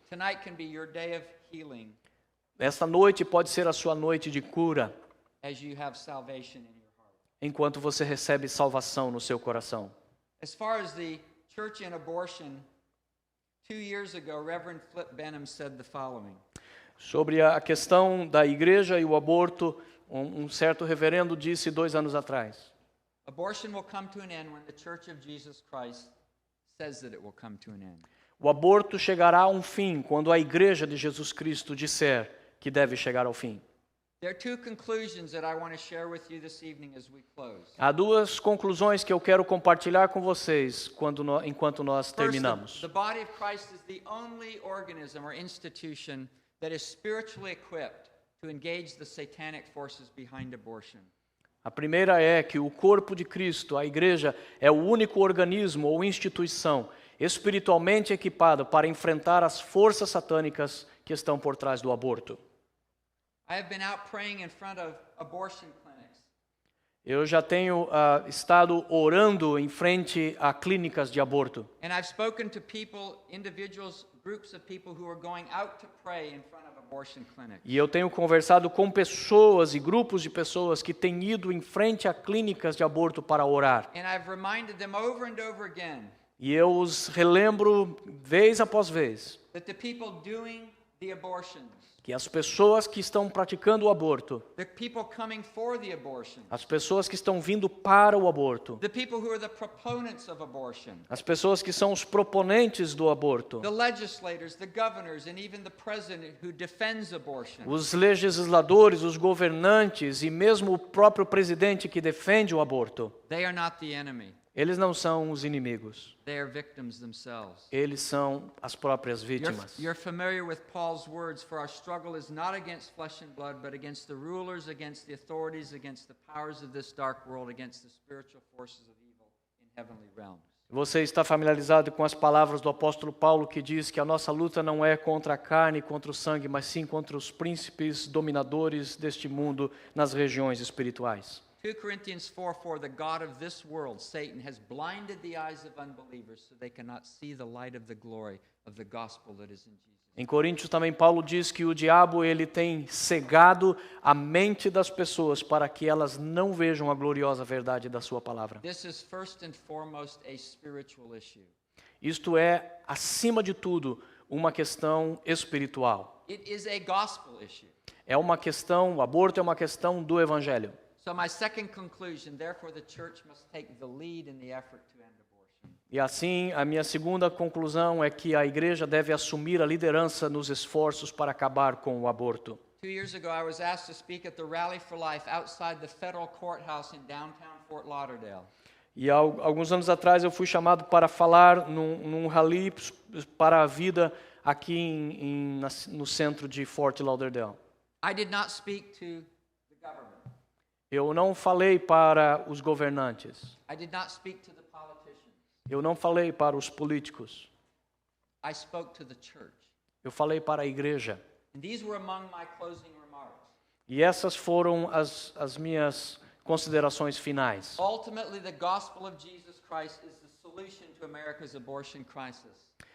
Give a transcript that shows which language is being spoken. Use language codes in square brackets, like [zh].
[en] tonight can be your day of healing [pt] esta noite pode ser a sua noite de cura, [en] as you have salvation in your heart. [pt] enquanto você recebe salvação no seu coração. [en] As far as the church and abortion, 2 years ago, Reverend Flip Benham said the following. [pt] Sobre a questão da igreja e o aborto, um certo reverendo disse 2 anos atrás: [en] Abortion will come to an end when the Church of Jesus Christ says that it will come to an end. [pt] o aborto chegará a um fim quando a igreja de Jesus Cristo disser que deve chegar ao fim. [en] There are 2 conclusions that I want to share with you this evening as we close. [pt] Há 2 conclusões que eu quero compartilhar com vocês enquanto nós [en] First, [pt] terminamos. [en] the body of Christ is the only organism or institution that is spiritually equipped to engage the satanic forces behind abortion. [pt] A primeira é que o corpo de Cristo, a igreja, é o único organismo ou instituição espiritualmente equipada para enfrentar as forças satânicas que estão por trás do aborto. [en] I have been out praying in front of abortion clinics. [pt] Eu já tenho estado orando em frente a clínicas de aborto. [en] And I've spoken to people, individuals, groups of people who are going out to pray in front of abortion clinics. [pt] E eu tenho conversado com pessoas e grupos de pessoas que têm ido em frente a clínicas de aborto para orar. [en] And I've reminded them over and over again [pt] E eu os relembro vez após vez [en] that the people doing the abortions, [pt] que as pessoas que estão praticando o aborto, [en] the people coming for the abortion, [pt] as pessoas que estão vindo para o aborto, [en] the people who are the proponents of abortion, [pt] as pessoas que são os proponentes do aborto, [en] the legislators, the governors, and even the president who defends abortion. [pt] os legisladores, os governantes e mesmo o próprio presidente que defende o aborto, [en] They are not the enemy. [pt] eles não são os inimigos, [en] They are victims themselves. [pt] eles são as próprias vítimas. [en] You're familiar with Paul's words, for our struggle is not against flesh and blood, but against the rulers, against the authorities, against the powers of this dark world, against the spiritual forces of evil in heavenly realms. [pt] Você está familiarizado com as palavras do apóstolo Paulo que diz que a nossa luta não é contra a carne e contra o sangue, mas sim contra os príncipes dominadores deste mundo nas regiões espirituais. [en] 2 Corinthians 4:4, the God of this world, Satan, has blinded the eyes of unbelievers so they cannot see the light of the glory of the gospel that is in Jesus. [pt] Em Coríntios também Paulo diz que o diabo ele tem cegado a mente das pessoas para que elas não vejam a gloriosa verdade da sua palavra. [en] This is first and foremost a spiritual issue. [pt] Isto é, acima de tudo, uma questão espiritual. [en] It is a gospel issue. [pt] É uma questão, o aborto é uma questão do evangelho. [en] So my second conclusion, therefore the church must take the lead in the effort to end abortion. [pt] E assim, a minha segunda conclusão é que a igreja deve assumir a liderança nos esforços para acabar com o aborto. [en] 2 years ago, I was asked to speak at the Rally for Life outside the federal courthouse in downtown Fort Lauderdale. [pt] E alguns anos atrás eu fui chamado para falar num rally para a vida aqui no centro de Fort Lauderdale. [en] I did not speak to the government. [pt] Eu não falei para os governantes. [en] I did not speak to the politicians. [pt] Eu não falei para os políticos. [en] I spoke to the church. [pt] Eu falei para a igreja. [en] And these were among my closing remarks. [pt] E essas foram as minhas considerações finais. [en] Ultimately, the gospel of Jesus Christ is the solution to America's abortion crisis.